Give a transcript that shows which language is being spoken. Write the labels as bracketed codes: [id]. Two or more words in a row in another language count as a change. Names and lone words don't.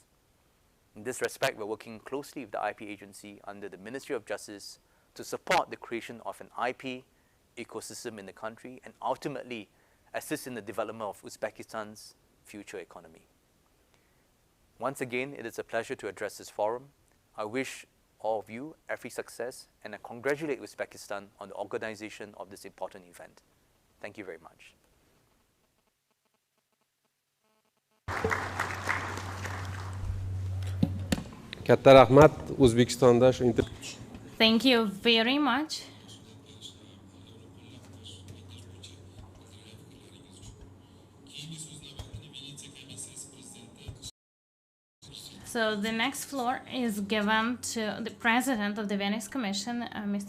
[en] In this respect, we're working closely with the IP agency under the Ministry of Justice to support the creation of an IP ecosystem in the country and ultimately assist in the development of Uzbekistan's future economy. Once again, it is a pleasure to address this forum. I wish all of you every success, and I congratulate Uzbekistan on the organization of this important event. Thank you very much. [uz] Katta rahmat O'zbekistonda shu [en] Thank you very much. So the next floor is given to the President of the Venice Commission, Mr.